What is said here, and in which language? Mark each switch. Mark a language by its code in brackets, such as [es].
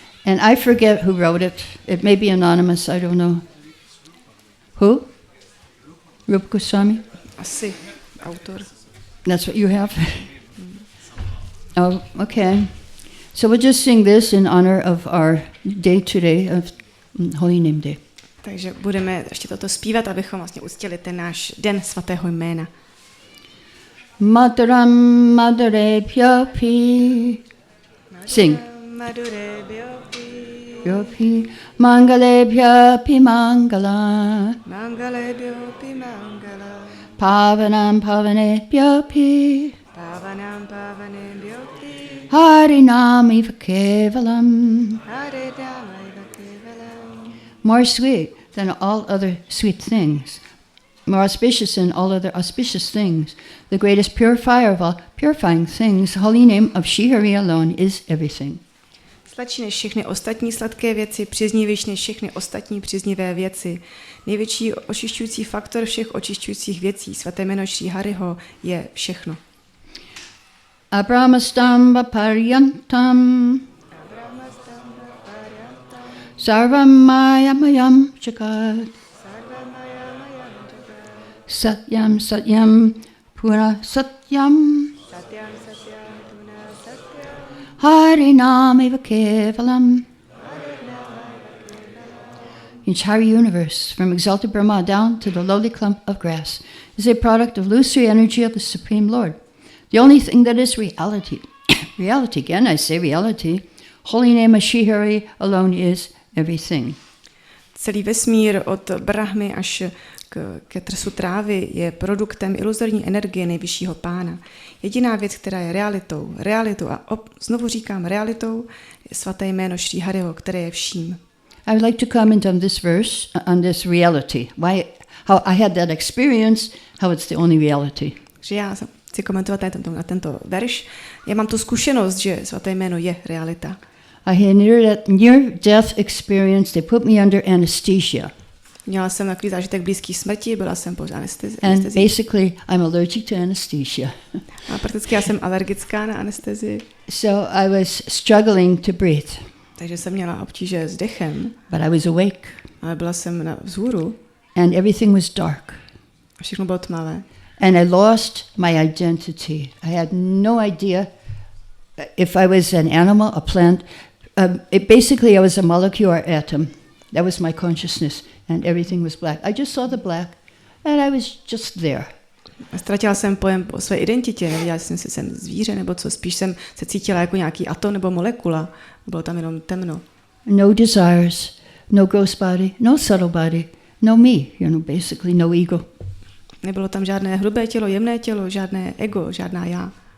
[en] And I forget who wrote it. It may be anonymous, I don't know. Who? Rupa Goswami? [cs] Asi, autor. [en] That's what you have? Oh, okay. So we'll just sing this in honor of our day today, of Holy Name Day. [cs] Takže budeme ještě toto zpívat, abychom vlastně uctili ten náš den svatého jména. [sa] Mataram madare pyapi. [en] Sing. [sa] Madure byopi. Pyapi. Mangale pyapi mangala. Mangale byopi mangala. Pavanam pavane pyapi. Pavanam pavane byopi. Harinam eva kevalam. Harinam eva kevalam. [en] More sweet than all other sweet things, more auspicious than all other auspicious things, the greatest purifier of all purifying things, the holy name of Shri Hari alone is everything. [cs] Sladší než všechny ostatní sladké věci, příznivější než všechny ostatní příznivé věci. Největší očišťující faktor všech očišťujících věcí, svaté jméno Šrí Hariho, je všechno. [sa] Abrahmastamba paryantam Sarvam Mayamayam Jagat Satyam Satyam Pura Satyam Harinam Eva Kevalam. [en] The entire universe, from exalted Brahma down to the lowly clump of grass, is a product of illusory energy of the Supreme Lord. The only thing that is reality, reality again, I say reality, holy name of Shri Hari alone is everything. [cs] Celý vesmír od Brahmy až ke trsu trávy je produktem iluzorní energie nejvyššího pána. Jediná věc, která je realitou a znovu říkám realitou, je svaté jméno Šrí Hariho, které je vším. [en] I would like to comment on this verse, on this reality. How I had that experience, how it's the only reality. [cs] Že já chci komentovat na tento verš. Já mám tu zkušenost, že svaté jméno je realita. [en] I had near-death experience. They put me under anesthesia. [cs] Měla jsem takový zážitek blízký smrti, byla jsem pod anestezí. [en] And basically, I'm allergic to anesthesia. [cs] A prakticky já jsem alergická na anestezii. [en] So I was struggling to breathe. [cs] Takže jsem měla obtíže s dechem. [en] But I was awake. [cs] Ale byla jsem vzhůru. [en] And everything was dark. [cs] A všechno bylo tmavé. [en] And I lost my identity. I had no idea if I was an animal, a plant. Basically, I was a molecule or atom. That was my consciousness, and everything was black. I just saw the black, and I was just there. [cs] Ztratila jsem pojem o své identitě, nevěděla jsem, jestli jsem zvíře nebo co, spíš jsem se cítila jako nějaký atom nebo molekula. Bylo tam jenom temno. [en] No desires, no gross body, no subtle body, no me, basically no ego. [cs] Nebylo tam žádné hrubé tělo, jemné tělo, žádné ego, žádná já.